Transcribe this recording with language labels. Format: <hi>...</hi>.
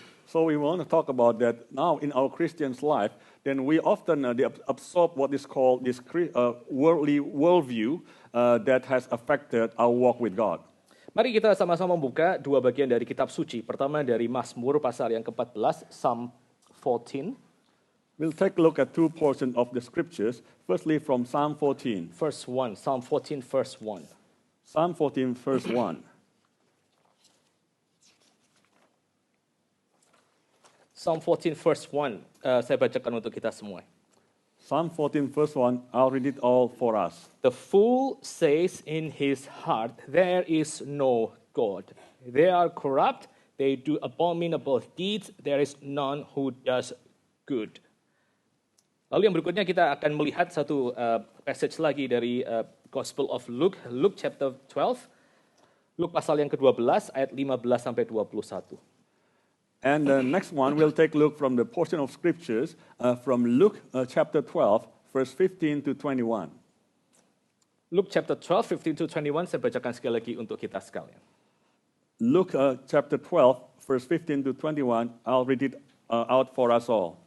<en>So we want to talk about that now in our Christian's life. Then we often absorb what is called this worldly worldview that has affected our walk with God.</en> <id>Mari kita sama-sama membuka dua bagian dari kitab suci. Pertama dari Mazmur pasal yang ke-14, Psalm 14.</id> <en>We'll take a look at two portions of the scriptures. Firstly from Psalm 14. Verse 1, Psalm 14 verse 1. Psalm 14 verse 1. Psalm 14 verse 1,</en> <id>saya bacakan untuk kita semua.</id> <en>Psalm 14 verse 1, I'll read it all for us. The fool says in his heart, there is no God. They are corrupt, they do abominable deeds, there is none who does good.</en> <id>Lalu yang berikutnya kita akan melihat satu passage lagi dari</id> <en>Gospel of Luke, Luke chapter 12,</en> <id>Luke pasal yang ke-12 ayat 15 sampai 21.</id> <en>And the next one, we'll take a look from the portion of scriptures from Luke chapter 12, verse 15 to 21. Luke chapter 12, 15 to 21,</en> <id>saya bacakan sekali lagi untuk kita sekalian.</id> <en>Luke chapter 12, verse 15 to 21, I'll read it out for us all.</en>